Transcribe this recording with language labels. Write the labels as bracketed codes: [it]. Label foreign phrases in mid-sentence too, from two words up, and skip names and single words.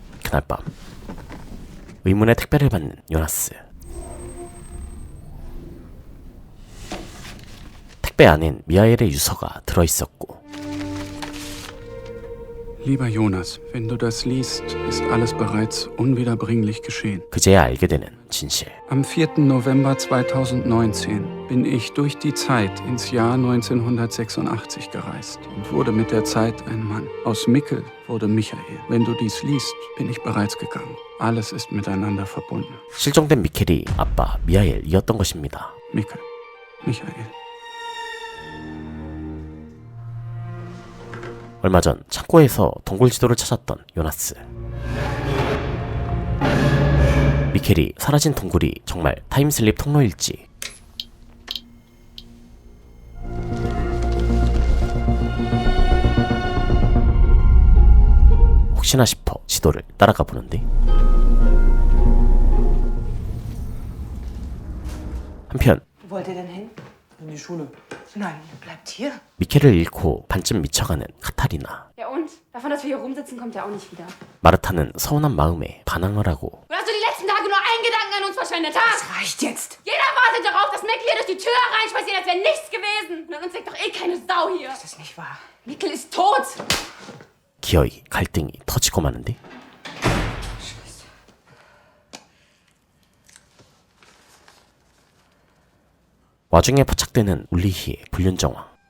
[ko] 그날 밤 의문의 택배를 받는 요나스. 택배 안엔 미하엘의 유서가 들어있었고 [de] Lieber Jonas, wenn du das liest, ist alles bereits unwiederbringlich geschehen. [ko] 그제야 알게 되는 진실. [de] Am 4. November 2019 bin ich durch die Zeit ins Jahr 1986 gereist und wurde mit der Zeit ein Mann. Aus Mikkel wurde Michael. Wenn du dies liest, bin ich bereits gegangen. Alles ist miteinander verbunden. [ko] 실종된 미켈이 아빠 미하엘이었던 것입니다. Mikkel, Michael. 얼마 전 창고에서 동굴 지도를 찾았던 요나스. 미켈이 사라진 동굴이 정말 타임슬립 통로일지. 혹시나 싶어 지도를 따라가 보는데 한편 [de] Wo wollt ihr denn hin? In die Schule. Nein, bleibt hier. [ko] 미켈을 잃고 반쯤 미쳐가는 카타리나. [de] Ja und? Davon, dass wir hier rumsitzen, kommt er auch nicht wieder. [ko] 마르타는 서운한 마음에 반항을 하고 [de] Du hast du die letzten Tage nur einen Gedanken an uns verschwendet hast? Das reicht jetzt. Jeder wartet darauf, dass Mikkel hier durch die Tür reinspaziert, als wäre nichts gewesen. Und an uns denkt doch eh keine Sau hier. Das ist nicht wahr. Mikkel ist tot. [ko] 기어이 갈등이 터지고 마는데 와중에 포착되는 울리히의 불륜 정황.